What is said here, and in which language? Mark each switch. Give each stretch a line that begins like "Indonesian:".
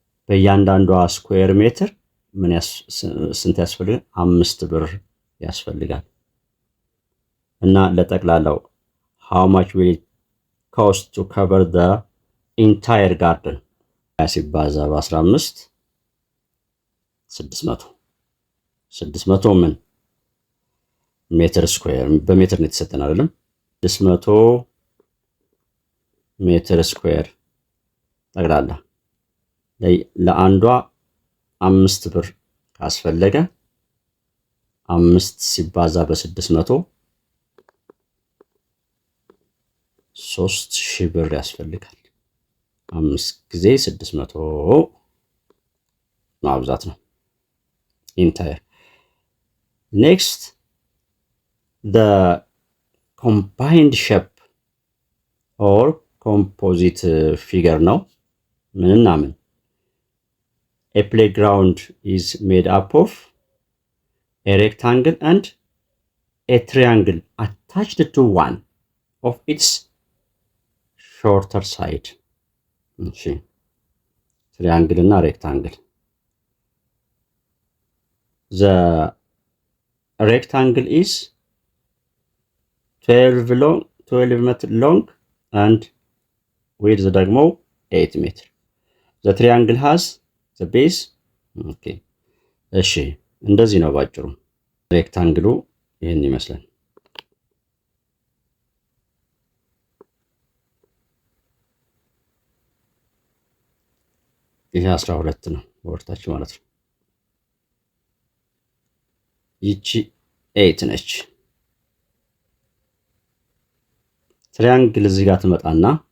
Amharic: በእያንዳንዷ ስኩዌር ሜትር ስንት ያስፈልጋል? 5 ብር ያስፈልጋል። እና ለጠቅላላው
English: how much will it cost to cover the entire garden?
Amharic: ሲባዛ በ15 600 ምን ሜትር ስኩዌር በሜትር ነው የተሰጠን አይደለም? 600 ሜትር ስኩዌር ጠቅላላ ለአንዷ 5 ብር ካስፈለገ 5 ሲባዛ በ600 3000 ብር ያስፈልጋል። 5 ጊዜ 600 ማብዛት ነው ኢንታየር። ኔክስት
English: the combined shape or composite figure
Amharic: ነው። ምንና ምን?
English: A playground is made up of a rectangle and a triangle attached to one of its shorter side.
Amharic: እሺ ትሪያንግል እና ሬክታንግል።
English: The rectangle is 12 meter long and width ደግሞ 8 meter. The triangle has the base. Okay.
Amharic: እሺ እንደዚህ ነው ባጭሩ። ሬክታንግሉ ይሄን ይመስላል። ይሄ 12 ነው ወርታች ማለት ነው። ይቺ 8 ነች። ትሪያንግል እዚህ ጋር ትመጣና